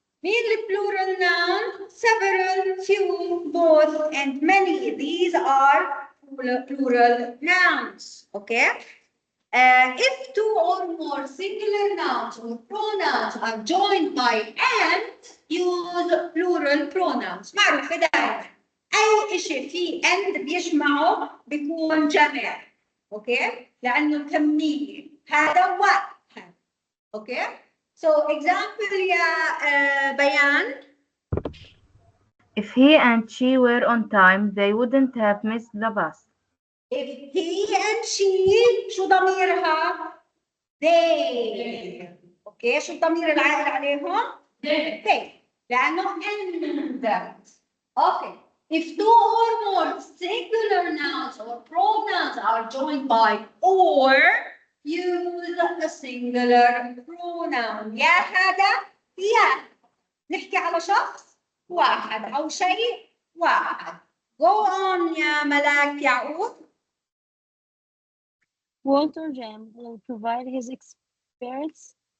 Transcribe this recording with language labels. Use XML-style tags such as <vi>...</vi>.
<en>مين plural noun? Several, few, both, and many. These are plural nouns. Okay? If two or more singular nouns or pronouns are joined by and, use plural pronouns.</en> <ar>معروف دائما. أي شيء فيه and بيجمعه بيكون جمع. Okay? لأنه كمية. هذا واحد. Okay?</ar> <en>So example يا بيان. If he and she were on time, they wouldn't have missed the bus. If he and she</en> <ar>شو ضميرها؟</ar> <en>they.</en> <ar>اوكي شو الضمير العائد عليهم؟ they. لأنه and. Okay.</ar> <en>If two or more singular nouns or pronouns are joined by or, use a singular pronoun.</en> <ar>يا هذا يا. نحكي على شخص واحد أو شيء واحد.</ar> <en>Go on يا ملاك يعقوب. Walter Jam will provide his expertise.</en>